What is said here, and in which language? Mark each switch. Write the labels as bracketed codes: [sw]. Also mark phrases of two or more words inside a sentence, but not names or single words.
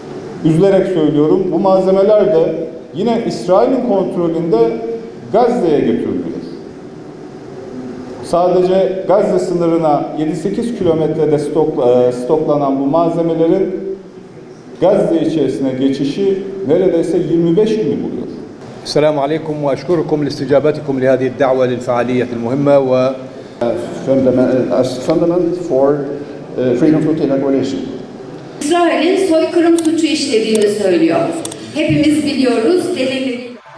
[tr] Üzülerek söylüyorum, bu malzemeler de yine İsrail'in kontrolünde Gazze'ye götürülüyor. Sadece Gazze sınırına 7-8 kilometrede stoklanan bu malzemelerin Gazze içerisine geçişi neredeyse 25 günü buluyor. [ar] السلام عليكم واشكركم لاستجابتكم لهذه الدعوه للفعاليه المهمه و [en] fundament for freedom floating coalition. [tr] İsrail'in soykırım suçu işlediğini söylüyor. Hepimiz biliyoruz, delilleri